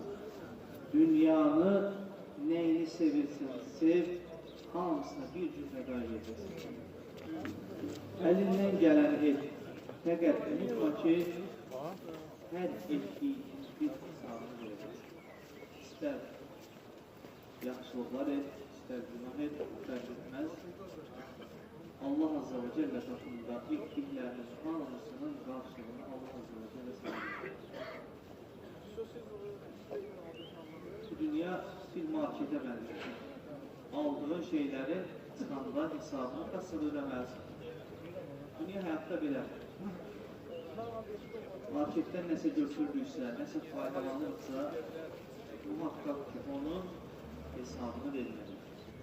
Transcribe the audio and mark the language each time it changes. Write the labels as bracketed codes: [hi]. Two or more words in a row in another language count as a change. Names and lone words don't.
[az] Dünyanı neyini sevirsən, sev, hamısına bir gün fəda edəcəksən. Əlindən gələni et. Fəqət unutma ki, hər etdiyin bir hesabını verəcəksən. İstər yaxşılıqlar et, istər günah et, fərq etməz. Allah [ar] Azze ve Celle [az] katında etdikləriniz hamısının qarşılığını Allah [ar] Azze ve Celle [az] sağlayır. Bu dünya bir markete bənzər. Aldığın şeyləri çıxanda hesabını kasıb ödəməlisin. Dünya həyatda belə. Marketdən nəsə götürdüksə, nəsə faydalanırsa, muhakkak ki onun hesabını verməlidir.